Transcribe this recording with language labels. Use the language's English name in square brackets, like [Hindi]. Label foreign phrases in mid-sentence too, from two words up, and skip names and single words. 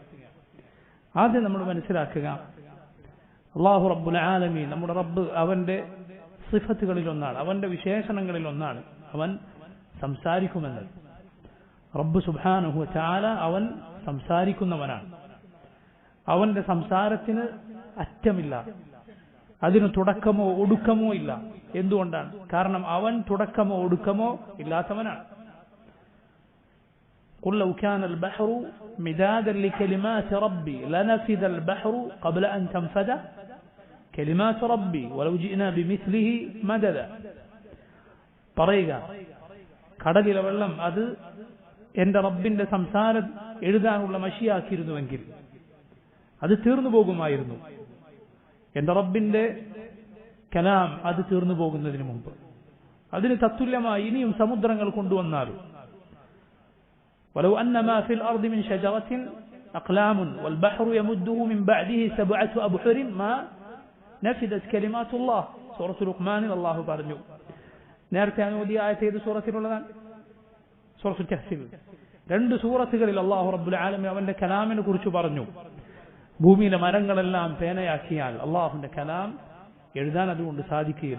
[Malayalam] ആദ്യം നമ്മൾ മനസ്സിലാക്കുക, അല്ലാഹു [Arabic] رب العالمين, [Malayalam] നമ്മുടെ റബ്ബ്, അവന്റെ സിഫത്തുകളിലൊന്നാണ്, അവന്റെ വിശേഷണങ്ങളിലൊന്നാണ് അവൻ സംസാരിക്കുമെന്നത്. റബ്ബ് [Arabic] سبحانه وتعالى [Malayalam] അവൻ സംസാരിക്കുന്നവനാണ്. അവന്റെ സംസാരത്തിന് അറ്റമില്ല, അതിന് തുടക്കമോ ഒടുക്കമോ ഇല്ല. എന്തുകൊണ്ടാണ്? കാരണം അവൻ തുടക്കമോ ഒടുക്കമോ ഇല്ലാത്തവനാണ്. [Arabic] قل لو كان البحر مدادا لكلمات ربي لنفذ البحر قبل أن تنفذ كلمات ربي ولو جئنا بمثله مددا. [Malayalam] പറയുക, കടലിലെ വെള്ളം അത് എന്റെ റബ്ബിന്റെ സംസാരം എഴുതാനുള്ള മഷിയാക്കിയിരുന്നുവെങ്കിൽ അത് തീർന്നു പോകുമായിരുന്നു. എന്റെ റബ്ബിന്റെ കലാം അത് തീർന്നു പോകുന്നതിന് മുമ്പ് അതിന് തത്തുല്യമായി ഇനിയും സമുദ്രങ്ങൾ കൊണ്ടുവന്നാലും. [Arabic] ولو أن ما في الأرض من شجرة أقلام والبحر يمده من بعده 7 أبحر ما نفذت كلمات الله. [Malayalam] സൂറത്തുൽ ലുഖ്മാനിൽ അല്ലാഹു പറഞ്ഞു. നേരത്തെ അനുമതി ആയത്ത് ഏത് സൂറത്തിലുള്ളതാണ്? സൂറത്തുൽ കഹ്ഫിൽ. 2 സൂറത്തുകളിൽ അല്ലാഹു [Arabic] رب العالمين [Malayalam] അവന്റെ കലാമിനെ കുറിച്ച് പറഞ്ഞു. ഭൂമിയിലെ മരങ്ങളെല്ലാം പേനയാക്കിയാൽ അള്ളാഹുവിന്റെ കലാം എഴുതാൻ അതുകൊണ്ട് സാധിക്കുകയില്ല.